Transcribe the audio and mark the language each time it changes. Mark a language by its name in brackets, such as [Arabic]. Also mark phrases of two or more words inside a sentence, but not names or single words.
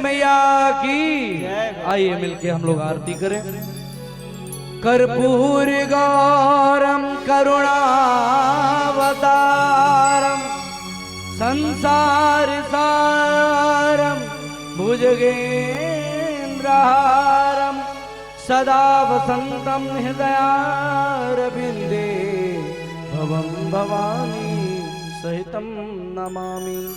[Hindi] मैया की। आइए मिलके हम लोग आरती करें। [Sanskrit] कर्पूर गौरम करुणावतारम संसार सारम भुजगेन्द्रहारम सदा वसंतम हृदयारविंदे भवं भवानी सहितं नमामि।